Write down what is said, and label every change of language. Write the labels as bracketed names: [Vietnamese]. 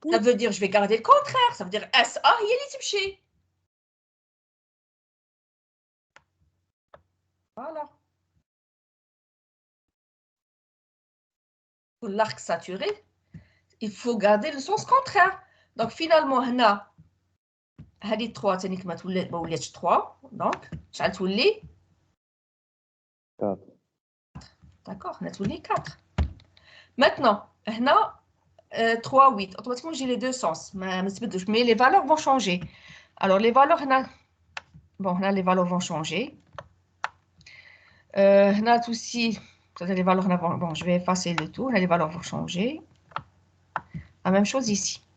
[French] Ça veut dire je vais garder le contraire, ça veut dire SA [Arabic] هي اللي تمشي. [French] Voilà. Pour l'arc saturé, il faut garder le sens contraire. Donc finalement [Arabic] هنا هذه 3 تانيك ما ولاتش 3 دونك شحال تولي؟ [French] 4. D'accord, [Arabic] هنا تولي 4. [French] Maintenant هنا 3 8 automatiquement j'ai les deux sens [Arabic] ما تبدلوش [French] mais les valeurs vont changer. Alors les valeurs هنا bon هنا les valeurs vont changer. [Arabic] هنا [French] aussi les valeurs bon je vais effacer le tout, là les valeurs vont changer. La même chose ici.